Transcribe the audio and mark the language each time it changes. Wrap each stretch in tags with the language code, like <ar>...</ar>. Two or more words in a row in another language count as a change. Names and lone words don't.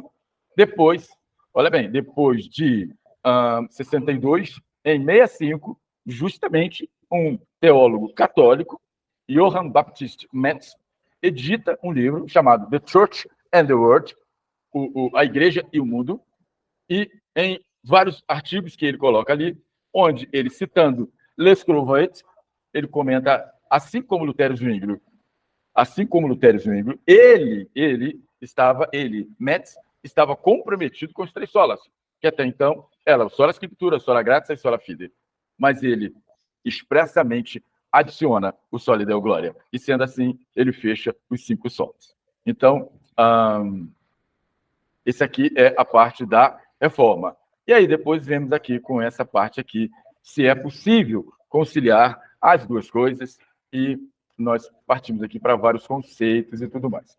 <pt>Depois, olha bem, depois de 62, em 65, justamente um teólogo católico, Johann Baptist Metz, edita um livro chamado The Church and the World, a igreja e o mundo, e em vários artigos que ele coloca ali, onde ele, citando Lescrovet, ele comenta, assim como Lutero Zwinglio, Metz, estava comprometido com os três solas, que até então era</pt> <la>sola Scriptura, sola gratia</la> <pt>e</pt> <la>sola fide.</la> <pt>Mas ele expressamente adiciona o</pt> <la>Soli Deo Gloria.</la> <pt>E, sendo assim, ele fecha os 5 solos. Então, esse aqui é a parte da reforma. E aí depois vemos aqui com essa parte aqui, se é possível conciliar as duas coisas, e nós partimos aqui para vários conceitos e tudo mais.</pt>